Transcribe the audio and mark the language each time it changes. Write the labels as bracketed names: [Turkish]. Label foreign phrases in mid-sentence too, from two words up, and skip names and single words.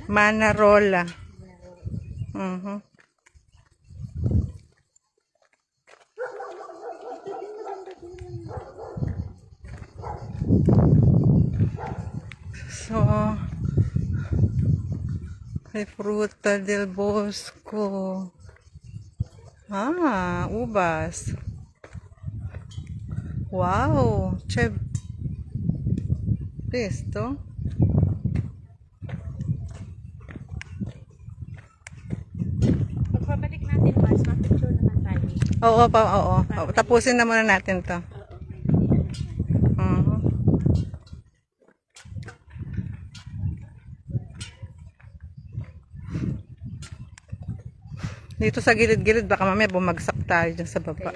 [Filipino] Manarola. Manarola. Mhm. So, may [Italian] fruta del bosco. [Filipino] Ah, ubas. Wow, [Italian] che pesto. [Filipino] Pagbabalik natin, Mars, mag-picture naman tayo. Oo, oo. Tapusin na muna natin 'to. Oo. Mhm. Dito sa gilid-gilid, baka mamaya bumagsak tayo dyan sa baba.